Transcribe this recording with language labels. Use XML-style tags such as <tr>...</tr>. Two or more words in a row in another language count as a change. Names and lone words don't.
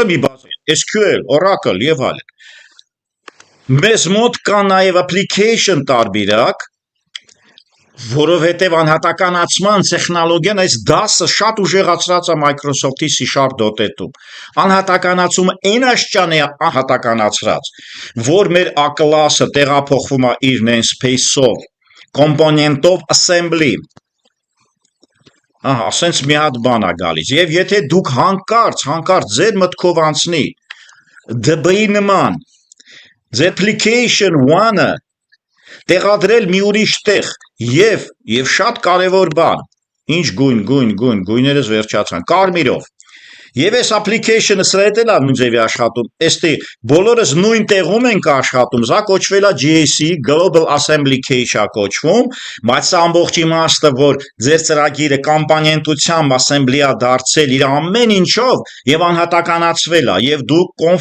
<hy>մի բազա, SQL, Oracle եւ այլն։ Մեզ մոտ կա նաև application տարբերակ, որովհետև անհատականացման տեխնոլոգիան այս դասը շատ ուժեղացրած է Microsoft-ի C#.net-ում։ Անհատականացումը այն աշճան է անհատականացրած, որ մեր A-class-ը տեղափոխվում է իր</hy> <en>namespace-ով, component-ով assembly։</en> <hy>Ահա, ասենց մի հատ բան է գալիս։ Եվ եթե դուք հանկարծ ձեր մտքով անցնի DB-ի նման</hy> <en>The application</en> <hy>one-ը տեղադրել մի ուրիշ տեղ եւ շատ կարեւոր բան, ինչ գույներս վերջացան, կարմիրով։ Եվ այս application-ը սրա հետ էլ նույն ձևի աշխատում, էստի բոլորս նույն տեղում ենք աշխատում, սա կոչվել է GAC, Global Assembly Cache-ա կոչվում, բայց սա ամբողջ իմաստը, որ ձեր ծրագիրը կոմպոնենտությամբ assembly-ա դարձել իր ամեն ինչով եւ անհատականացվել է եւ դուք</hy>